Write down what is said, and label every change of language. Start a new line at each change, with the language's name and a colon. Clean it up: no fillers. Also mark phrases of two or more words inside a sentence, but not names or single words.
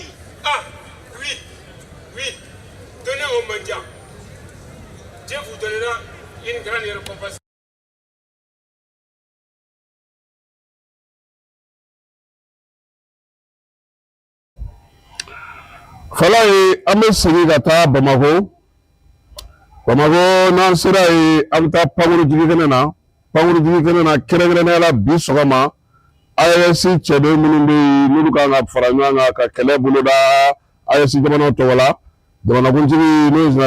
French: Ah, oui, donnez aux mendiants. Dieu vous donnera une grande récompense.
Bambara: Fala ye an bɛ segin ka taa Bamako n'an sera yen an bɛ taa pankurunjigi kɛnɛ na kɛrɛnkɛrɛnnenya la bi sɔgɔma AES cɛden minnu bɛ yen n'olu kan ka fara ɲɔgɔn kan ka kɛlɛ boloda AES jamanaw tɔgɔ la jamanakuntigi n'o ye général